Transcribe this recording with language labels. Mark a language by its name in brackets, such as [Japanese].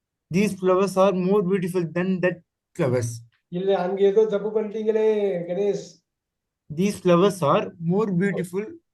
[English] These flowers are more beautiful than that flowers. [Tamil] இல்ல, அங்க ஏதோ தப்பு பண்ணிட்டீங்களே Ganesh. [English] These flowers are more beautiful.